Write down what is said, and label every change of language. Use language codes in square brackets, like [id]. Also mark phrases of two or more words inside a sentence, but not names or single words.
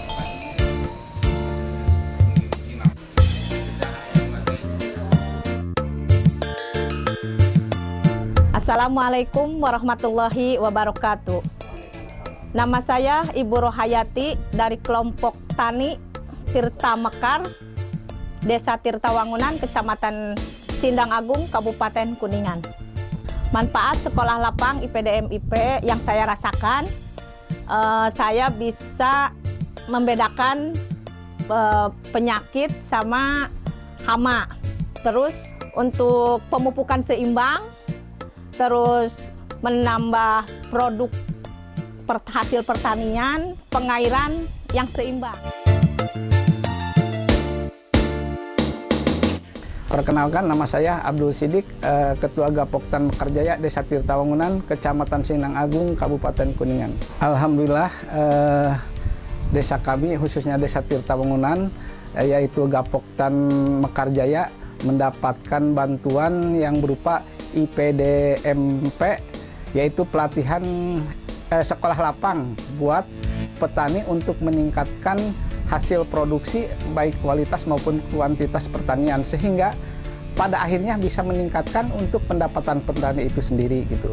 [ar] السلام عليكم ورحمة الله وبركاته. [id] Nama saya Ibu Rohayati dari kelompok tani Tirta Mekar, Desa Tirta Wangunan, Kecamatan Sindang Agung, Kabupaten Kuningan. Manfaat sekolah lapang IPDM-IP yang saya rasakan, saya bisa membedakan penyakit sama hama. Terus untuk pemupukan seimbang, terus menambah produk hasil pertanian, pengairan yang seimbang. Perkenalkan, nama saya Abdul Sidik, Ketua Gapoktan Mekarjaya Desa Tirta Wangunan, Kecamatan Sindang Agung, Kabupaten Kuningan. Alhamdulillah, desa kami, khususnya Desa Tirta Wangunan, yaitu Gapoktan Mekarjaya, mendapatkan bantuan yang berupa IPDMP, yaitu pelatihan sekolah lapang buat petani untuk meningkatkan hasil produksi baik kualitas maupun kuantitas pertanian, sehingga pada akhirnya bisa meningkatkan untuk pendapatan petani itu sendiri gitu.